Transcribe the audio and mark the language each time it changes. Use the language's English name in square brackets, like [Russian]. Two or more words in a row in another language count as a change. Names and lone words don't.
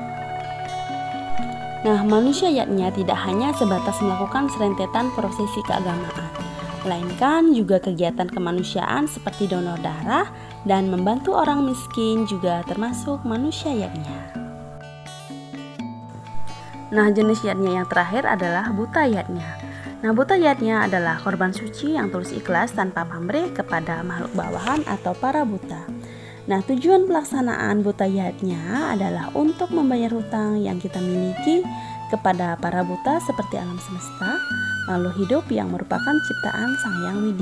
[Indonesian] Nah, manusia yadnya tidak hanya sebatas melakukan serentetan prosesi keagamaan, melainkan juga kegiatan kemanusiaan seperti donor darah dan membantu orang miskin juga termasuk manusia yadnya. Nah, jenis yadnya yang terakhir adalah buta yadnya. Nah, buta yadnya adalah korban suci yang tulus ikhlas tanpa pamrih kepada makhluk bawahan atau para buta. Nah, tujuan pelaksanaan buta yadnya adalah untuk membayar hutang yang kita miliki kepada para buta seperti alam semesta, makhluk hidup yang merupakan ciptaan Sang Hyang Widi.